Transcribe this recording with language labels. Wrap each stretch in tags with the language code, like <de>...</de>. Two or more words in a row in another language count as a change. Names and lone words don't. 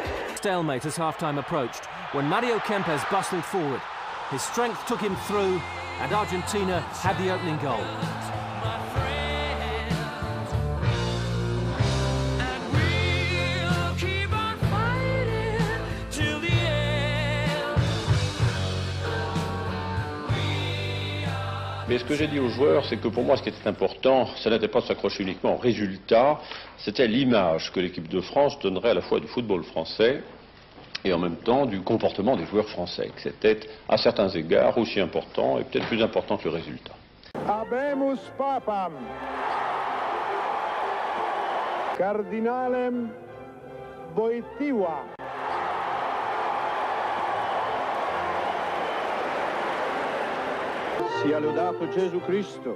<en>Stalemate as half-time approached, when Mario Kempes bustled forward. His strength took him through, and Argentina had the opening goal.</en> <fr>Mais ce que j'ai dit aux joueurs, c'est que pour moi, ce qui était important, ce n'était pas de s'accrocher uniquement au résultat, c'était l'image que l'équipe de France donnerait à la fois du football français et en même temps du comportement des joueurs français, que c'était à certains égards aussi important et peut-être plus important que le résultat.</fr> <la>Habemus papam, cardinalem Wojtyła.</la> <it>Sia lodato Gesù Cristo.</it>